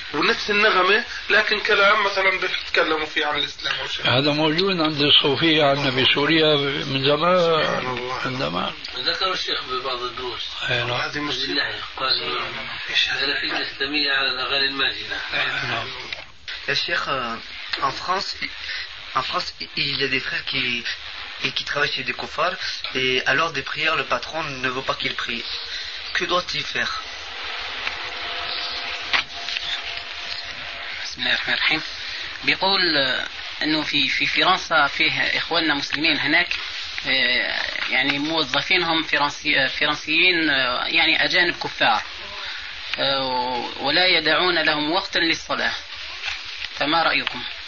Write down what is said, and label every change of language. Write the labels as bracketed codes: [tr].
[ar] ونفس النغمة لكن كلام مثلا بيتكلموا فيه عن الإسلام والشيء. هذا موجود عند الصوفية عندنا بسوريا من زمان، من زمان ذكر الشيخ ببعض الدروس هذه مسلمة، قال هذا في الإسلامية على الأغاني الماجنة. يا شيخ، [fr] en France il y a des frères qui travaillent chez des coffres et à l'heure des prières le patron ne veut pas qu'il prie, que doit-il faire? [ar] بسم الله الرحمن الرحيم. بيقول انه في فرنسا فيه اخواننا مسلمين هناك يعني موظفينهم فرنسيين يعني اجانب كفار، ولا يدعون لهم وقتا للصلاة، فما رأيكم؟